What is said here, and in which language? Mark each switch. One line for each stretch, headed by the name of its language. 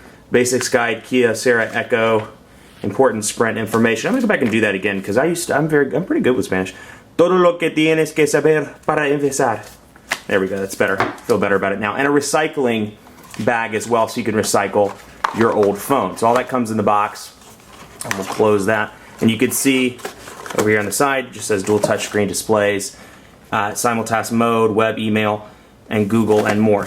English: Basics guide, Kyocera Echo, important Sprint information. I'm gonna go back and do that again because I'm pretty good with Spanish.
Spanish: Todo lo que tienes que saber para empezar.
English: There we go. That's better. Feel better about it now. And a recycling bag as well, so you can recycle your old phone. So all that comes in the box. And we'll close that. And you can see over here on the side, it just says dual touchscreen displays. Simultask mode, web, email, and Google, and more.